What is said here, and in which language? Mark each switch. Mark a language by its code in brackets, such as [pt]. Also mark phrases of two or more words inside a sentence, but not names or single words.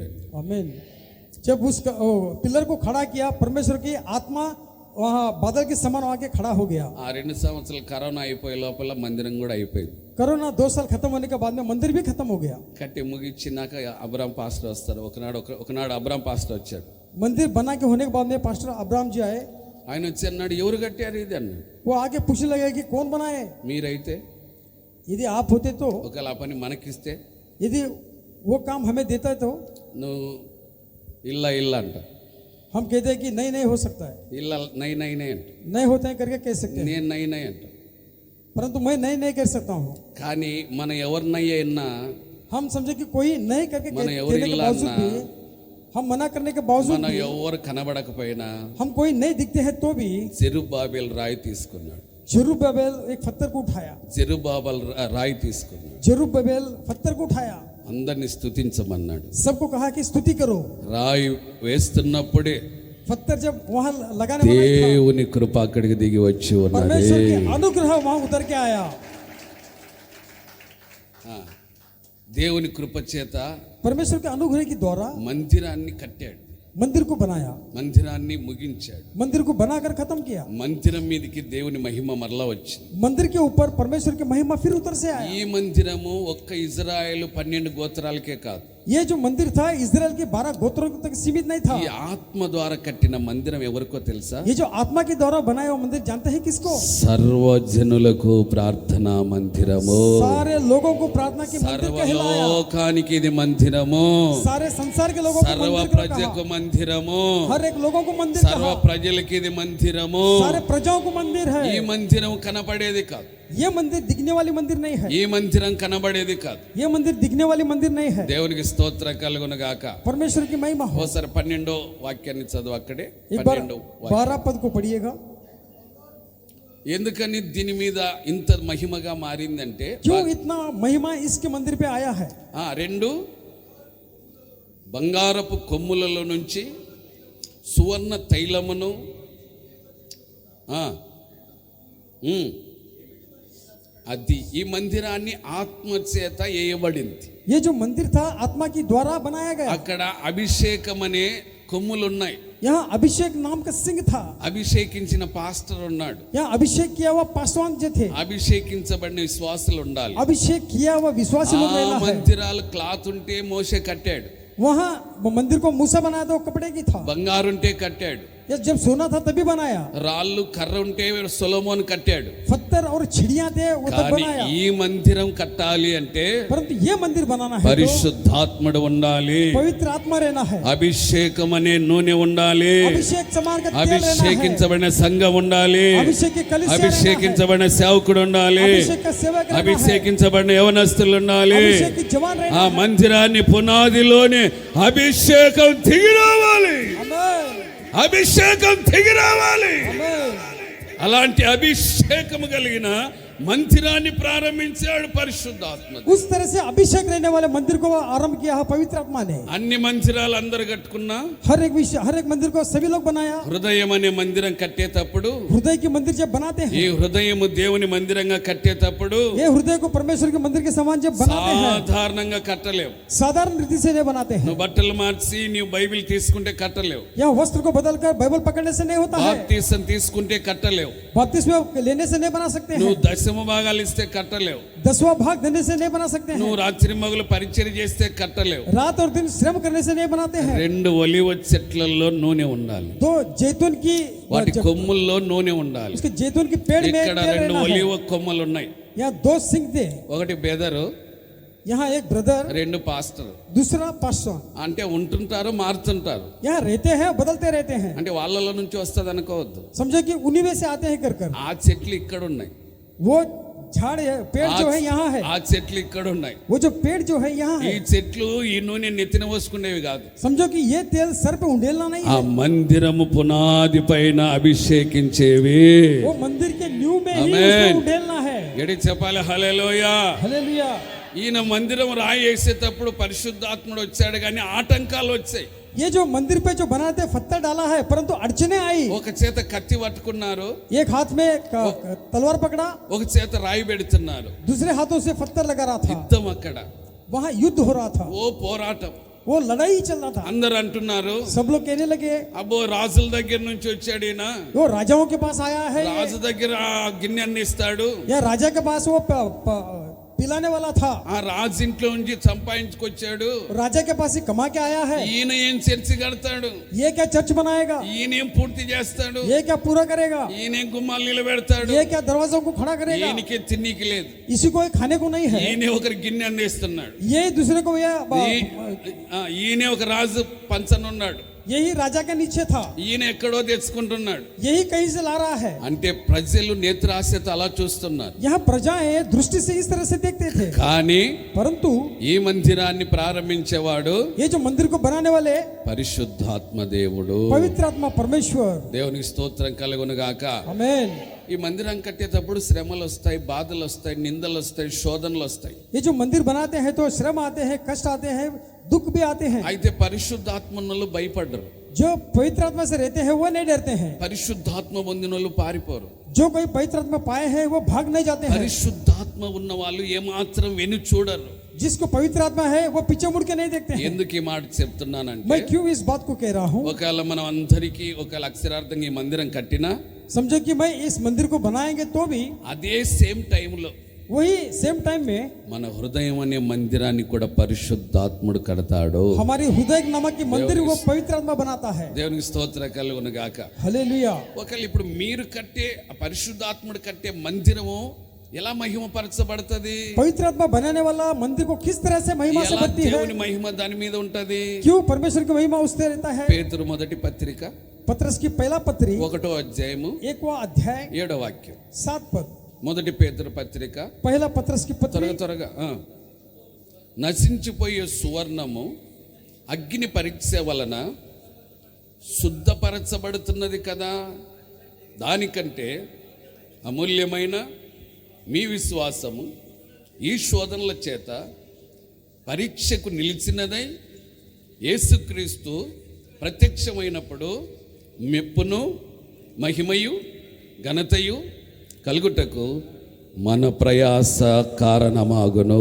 [hi] आमीन। जब उस पिलर को खड़ा किया, परमेश्वर की आत्मा वहाँ बादल के समान वहाँ के खड़ा हो गया। [te] ఆ 2 సంవత్సరాలు కరోనా అయిపోయే లోపల మందిరం కూడా అయిపోయింది. [hi] कोरोना 2 साल खत्म होने के बाद में मंदिर भी खत्म हो गया। [te] కట్టి ముగించినాక అబ్రామ్ పాస్టర్ వస్తారు. ఒకనాడు అబ్రామ్ పాస్టర్ వచ్చాడు. [hi] मंदिर बना के होने के बाद में पास्टर अब्राम जी आए। [te] ఆయన వచ్చి అన్నాడు, ఎవరు కట్టారు ఇది అన్నాడు. [hi] वो आगे पूछने लगे कि कौन बनाए? [te] మీరైతే [hi] यदि आप होते तो, [te] ఒకవేళ ఆ పని మనకిస్తే [hi] यदि वो काम हमें देता है तो [te] నువ్వు ఇల్లా అంట, [hi] हम कहते हैं कि नहीं नहीं हो सकता है, [te] ఇల్లా నై అంట, [hi] नहीं होते हैं करके कह सकते हैं, [te] నేను నై అంట. [hi] परंतु मैं नहीं नहीं कर सकता हूँ। [te] కానీ మన ఎవరినయ్యన్నా [hi] हम समझे कि कोई नहीं करके [te] మన [hi] कहने [te] ఎవరి [hi] के [te] ఇల్లా [hi] बावजूद [te] అన్నా, [hi] भी, हम मना करने के बावजूद [te] మన [hi] भी, [te] ఎవరు कనబడకపోయినా [hi] हम कोई नहीं दिखते हैं तो भी [te] జెరుబ్బాబెల్ రాయి తీసుకున్నాడు. [hi] जरूब्बाबेल एक पत्थर को उठाया। [te] జెరుబ్బాబెల్ రాయి తీసుకున్నాడు, [hi] जरूब्बाबेल पत्थर को उठाया, [te] అందరిని స్తుతించమన్నాడు. [hi] सबको कहा कि स्तुति करो। [te] రాయి వేస్తున్నప్పుడే [hi] पत्थर जब वहां लगाने वाला था, [te] దేవుని కృప అక్కడికి దిగి వచ్చి ఉన్నది. [hi] परमेश्वर की अनुग्रह वहां उतर के आया। [te] దేవుని కృప చేత [hi] परमेश्वर के अनुग्रह के द्वारा [te] మందిరాన్ని కట్టాడు, [hi] मंदिर को बनाया, [te] మందిరాన్ని ముగించాడు. [hi] मंदिर को बनाकर खत्म किया। [te] మందిరం మీదకి దేవుని మహిమ మరలా వచ్చింది. [hi] मंदिर के ऊपर परमेश्वर की महिमा फिर उतर से आया। [te] ఈ మందిరము ఒక్క ఇజ్రాయేలు 12 గోత్రాలకే కాదు, [hi] ये जो मंदिर था इजराइल के 12 गोत्रों तक सीमित नहीं था। [te] ఈ ఆత్మ ద్వారా కట్టిన మందిరం ఎవరికో తెలుసా? [hi] ये जो आत्मा के द्वारा बनाया हुआ मंदिर जानते हैं किसको? [te] సర్వజనులకు ప్రార్థనా మందిరము, [hi] सारे लोगों को प्रार्थना की मंदिर कहलाया। [te] సర్వలోకానికి ఇది మందిరము, [hi] सारे संसार के लोगों को [te] సర్వ [hi] मंदिर [te] ప్రజకు [hi] कहा। [te] మందిరము, [hi] हर एक लोगों को मंदिर [te] సర్వ [hi] कहा। [te] ప్రజలకి ఇది మందిరము. [hi] सारे प्रजाओं को मंदिर है। [te] ఈ మందిరం కనబడేది కాదు, [hi] ये मंदिर दिखने वाली मंदिर नहीं है। [te] ఈ మందిరం కనబడేది కాదు. [hi] ये मंदिर दिखने वाली मंदिर नहीं है। [te] దేవునికి స్తోత్రం కలుగును గాక. [hi] परमेश्वर की महिमा हो। [te] ఓసారి 12వ వాక్యాన్ని చదువు. అక్కడే [hi] एक बार [te] 12వ [hi] 12 पद को पढ़िएगा। [te] ఎందుకని దీని మీద ఇంత మహిమగా మారిందంటే, [hi] क्यों इतना महिमा इसके मंदिर पे आया है? [te] రెండు బంగారపు కొమ్ములలో నుంచి సువర్ణ తైలమును, అది ఈ మందిరాన్ని ఆత్మ చేత వేయబడింది. [hi] ये जो मंदिर था आत्मा की द्वारा बनाया गया। [te] అక్కడ అభిషేకం అనే కొమ్ములు ఉన్నాయి. [hi] यहाँ अभिषेक नाम का सिंह था। [te] అభిషేకించిన పాస్టర్ ఉన్నాడు. [hi] यहाँ अभिषेक किया हुआ पासवान जो थे, [te] అభిషేకించబడిన విశ్వాసులు ఉండాలి. [hi] अभिषेक किया हुआ विश्वासी लोग रहना है। [te] మందిరాలు క్లాత్ ఉంటే మోషే కట్టాడు, [hi] वहाँ वो मंदिर को मूसा बनाया तो कपड़े की था। [te] బంగారు ఉంటే కట్టాడు, [hi] ये जब सोना था तभी बनाया। [te] రాళ్ళు కర్ర ఉంటే సొలొమోన్ కట్టాడు. [hi] पत्थर और छिड़ियां थे वो तब [te] కానీ [hi] बनाया। [te] ఈ మందిరం కట్టాలి అంటే [hi] परंतु ये मंदिर बनाना है तो [te] పరిశుద్ధాత్ముడు ఉండాలి, [hi] पवित्र आत्मा रहना है, [te] అభిషేకం అనే నూనె ఉండాలి, [hi] अभिषेक समान का तेल रहना है, [te] అభిషేకించబడిన సంఘం ఉండాలి, [hi] अभिषेक की कलीसिया रहना है, [te] అభిషేకించబడిన సేవకుడు ఉండాలి, [hi] अभिषेक का सेवक रहना है, [te] అభిషేకించబడిన యవనస్తులు ఉండాలి. [hi] अभिषेक की जवान [te] ఆ [hi] रहना है। [te] మందిరాన్ని పునాదిలోనే అభిషేకం దిగి రావాలి, [hi] आमीन, [te] అభిషేకం దిగి రావాలి. [hi] आमीन। [te] అలాంటి అభిషేకం కలిగిన మందిరాన్ని ప్రారంభించాడు పరిశుద్ధాత్మ. [hi] उस तरह से अभिषेक रहने वाले मंदिर को आरंभ किया है पवित्र आत्मा ने। [te] అన్ని మందిరాలు అందరు కట్టుకున్నా, [hi] हर एक मंदिर को सभी लोग बनाया। [te] హృదయం అనే మందిరం కట్టేటప్పుడు, [hi] हृदय की मंदिर जब बनाते [te] ఈ [hi] हैं, [te] హృదయము దేవుని మందిరంగా కట్టేటప్పుడు [hi] ये हृदय को परमेश्वर के मंदिर के समान जब बनाते हैं, [te] సాధారణంగా కట్టలేవు. [hi] साधारण रीति से नहीं बनाते हैं। [te] నువ్వు బట్టలు మార్చి నీవు బైబిల్ తీసుకుంటే కట్టలేవు, [hi] यह वस्त्र को बदलकर बाइबल पकड़ने से नहीं होता है। [te] బాప్తిసం తీసుకుంటే కట్టలేవు, [hi] बपतिस्मा लेने से नहीं बना सकते [te] నువ్వు [hi] हैं। [te] దశమ భాగాలు ఇస్తే కట్టలేవు, [hi] 10वां भाग देने से नहीं बना सकते हैं। [te] నువ్వు రాత్రి మగలు పరిచయం చేస్తే కట్టలేవు. [hi] रात और दिन श्रम करने से नहीं बनाते हैं। [te] రెండు ఒలివ చెట్లలో నూనె ఉండాలి, [hi] दो जैतून की [te] వాటి కొమ్ముల్లో నూనె ఉండాలి. [hi] उसके जैतून की पेड़ में [te] ఇక్కడ [hi] तेल [te] రెండు [hi] रहना है। [te] ఒలివ కొమ్మలు ఉన్నాయి, [hi] यहाँ 2 सिंह थे, [te] ఒకటి బెదరు, [hi] यहाँ एक ब्रदर, [te] రెండు పాస్టర్. [hi] दूसरा पासवान। [te] అంటే ఉంటుంటారు, మారుతుంటారు. [hi] यहाँ रहते हैं, बदलते रहते हैं। [te] అంటే వాళ్ళలో నుంచి వస్తుంది అనుకోవద్దు. [hi] समझो कि उन्हीं में से आते हैं कर कर। [te] ఆ చెట్లు ఇక్కడ ఉన్నాయి, [hi] वो झाड़ है, पेड़ जो है यहाँ है, [te] ఆ చెట్లు ఇక్కడ ఉన్నాయి. [hi] वो जो पेड़ जो है यहाँ [te] ఈ [hi] है। [te] చెట్లు ఈ నూనె నెత్తిన పోసుకునేవి కాదు. [hi] समझो कि ये तेल सर पे उंडेलना नहीं [te] ఆ [hi] है, [te] మందిరము పునాది పైన అభిషేకించేవి. [hi] वो मंदिर के न्यू में ही आमेन। उसको उंडेलना है। [te] గడి చెప్పాలి హల్లెలూయా. [hi] हालेलुया। [te] ఈయన మందిరం రాయి వేసేటప్పుడు పరిశుద్ధాత్ముడు వచ్చాడు, కానీ ఆటంకాలు వచ్చాయి. [hi] ये जो मंदिर पे जो बनाते पत्थर डाला है, परंतु अड़चने आई। [te] ఒక చేత కత్తి పట్టుకున్నారు, [hi] एक हाथ में तलवार पकड़ा, [te] ఒక చేత రాయి పెడుతున్నారు. [hi] दूसरे हाथों से पत्थर लगा रहा था। [te] యుద్ధం అక్కడ, [hi] वहाँ युद्ध हो रहा था, [te] ఓ పోరాటం. [hi] वो लड़ाई चल रहा था। [te] అందరు అంటున్నారు, [hi] सब लोग कहने लगे [te] అబ్బో రాజుల దగ్గర నుంచి వచ్చాడు ఈయన, [hi] वो राजाओं के पास आया है, [te] రాజు దగ్గర ఆ గిన్నె అన్ని ఇస్తాడు. [hi] या राजा के पास वो पिलाने वाला था, [te] ఆ రాజు ఇంట్లో నుంచి సంపాదించుకొచ్చాడు. [hi] राजा के पास ही कमा के आया है। [te] ఈయన ఏం చర్చి కడతాడు, [hi] ये क्या चर्च बनाएगा, [te] ఈయన ఏం పూర్తి చేస్తాడు, [hi] ये क्या पूरा करेगा, [te] ఈయన ఏం గుమ్మాలు నిలబెడతాడు, [hi] ये क्या दरवाजों को खड़ा करेगा, [te] ఈయనకే తిన్నికి లేదు, [hi] इसी को खाने को नहीं है, [te] ఈయన ఒకరి గిన్నె అందిస్తున్నాడు. [hi] ये दूसरे को ये [te] ఈయన ఒక రాజు పంచనున్నాడు, [hi] यही राजा के नीचे था, [te] ఈయన ఎక్కడో తెచ్చుకుంటున్నాడు. [hi] यही कहीं से ला रहा है। [te] అంటే ప్రజలు నేత్రాశతో అలా చూస్తున్నారు. [hi] यहाँ प्रजाएं दृष्टि से इस तरह से देखते थे, [te] కానీ [hi] परंतु [te] ఈ మందిరాన్ని ప్రారంభించేవాడు [hi] ये जो मंदिर को बनाने वाले [te] పరిశుద్ధాత్మ దేవుడు. [hi] पवित्र आत्मा परमेश्वर। [te] దేవునికి స్తోత్రం కలుగును గాక. [hi] आमेन। [te] ఈ మందిరం కట్టేటప్పుడు శ్రమలు వస్తాయి, బాధలు వస్తాయి, నిందలు వస్తాయి, శోధనలు వస్తాయి. [hi] ये जो मंदिर बनाते हैं तो श्रम आते हैं, कष्ट आते हैं, दुख भी आते हैं। [te] అయితే పరిశుద్ధాత్మను భయపడ్డరు, [hi] जो पवित्र आत्मा से रहते हैं वो नहीं डरते हैं, [te] పరిశుద్ధాత్మ పొందిన వాళ్ళు పారిపోరు. [hi] जो कोई पवित्र आत्मा पाए हैं वो भाग नहीं जाते हैं। [te] పరిశుద్ధాత్మ ఉన్న వాళ్ళు ఏమాత్రం వెను చూడరు. [hi] जिसको पवित्र आत्मा है वो पीछे मुड़ के नहीं देखते हैं। [te] ఎందుకు ఈ మాట చెప్తున్నానంటే, [hi] मैं क्यों इस बात को कह रहा हूँ, [te] ఒకవేళ మనం అందరికీ ఒకవేళ అక్షరార్థంగా ఈ మందిరం కట్టినా, [hi] समझो कि मैं इस मंदिर को बनाएंगे तो भी [te] అదే [en] same time [hi] वही [en] same time [hi] में [te] మన హృదయం అనే మందిరాన్ని కూడా పరిశుద్ధాత్ముడు కడతాడు. [hi] हमारी हृदय नामक की मंदिर को पवित्र आत्मा बनाता है. [te] దేవునికి స్తోత్ర కలుగును గాక. [hi] हालेलुया. [te] ఒకవేళ ఇప్పుడు మీరు కట్టే ఆ పరిశుద్ధాత్ముడు కట్టే మందిరము ఎలా మహిమపరచబడుతుంది? [hi] पवित्र आत्मा बनाने वाला मंदिर को किस तरह से महिमा से [te] ఎలా [hi] भरती है? [te] దేవుని మహిమ దాని మీద ఉంటది? [hi] क्यों परमेश्वर की महिमा उससे रहता है? [te] పేతురు మొదటి పత్రిక [hi] पत्रस की पहला पत्री [te] 1వ అధ్యాయము [hi] 1वां अध्याय [te] 7వ వాక్యం. [hi] 7 पद. [te] మొదటి పేతురు పత్రిక [hi] पहला पत्रस की पत्री. [te] త్వరగా నశించిపోయే సువర్ణము అగ్ని పరీక్ష వలన శుద్ధపరచబడుతున్నది కదా, దానికంటే అమూల్యమైన మీ విశ్వాసము ఈ శోధనల చేత పరీక్షకు నిలిచినదై యేసుక్రీస్తు ప్రత్యక్షమైనప్పుడు మెప్పును మహిమయు ఘనతయు కలుగుటకు మన ప్రయాస కారణమాగును.